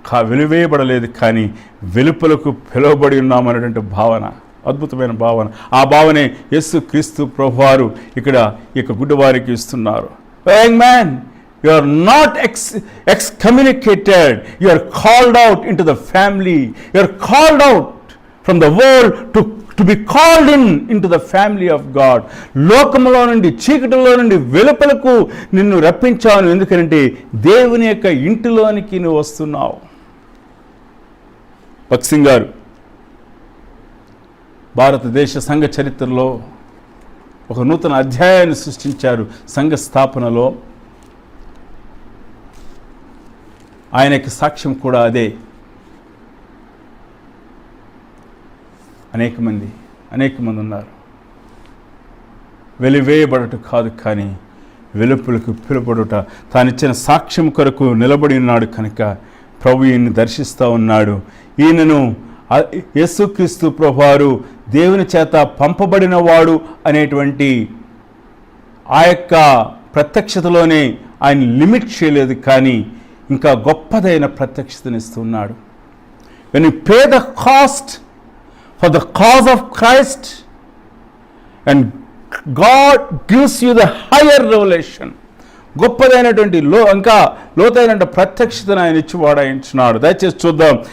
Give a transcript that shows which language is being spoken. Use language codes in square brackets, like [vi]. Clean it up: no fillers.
[te] వెలివేయబడలేదు, కానీ వెలుపలకు పిలువబడి ఉన్నామనేటువంటి భావన, అద్భుతమైన భావన. ఆ భావనే యేసుక్రీస్తు ప్రభువారు ఇక్కడ ఇక గుడ్డివారికి ఇస్తున్నారు. [en] Young man, you are not excommunicated, you are called out into the family, you are called out from the world to be called into the family of God. [te] లోకములో నుండి, చీకటిలో నుండి వెలుపలకు నిన్ను రప్పించాను, ఎందుకంటే దేవుని యొక్క ఇంటిలోనికి నువ్వు వస్తున్నావు. భగత్ సింగ్ గారు భారతదేశ సంఘ చరిత్రలో ఒక నూతన అధ్యాయాన్ని సృష్టించారు. సంఘ స్థాపనలో ఆయన యొక్క సాక్ష్యం కూడా అదే. అనేక మంది ఉన్నారు. వెలివేయబడట కాదు, కానీ వెలుపలకు పిలువబడుట. తానిచ్చిన సాక్ష్యం కొరకు నిలబడి ఉన్నాడు కనుక ప్రభు ఈయన్ని దర్శిస్తూ ఉన్నాడు. ఈయనను యేసుక్రీస్తు ప్రభువారు దేవుని చేత పంపబడిన వాడు అనేటువంటి ఆ యొక్క ప్రత్యక్షతలోనే ఆయన లిమిట్ చేయలేదు, కానీ ఇంకా గొప్పదైన ప్రత్యక్షతనిస్తున్నాడు. [en] when you pay the cost for the cause of Christ and God gives you the higher revelation, [te] గొప్పదైనటువంటి ఇంకా లోతైన ప్రత్యక్షతను ఆయన ఇచ్చి వాడాయించున్నాడు. దయచేసి చూద్దాం.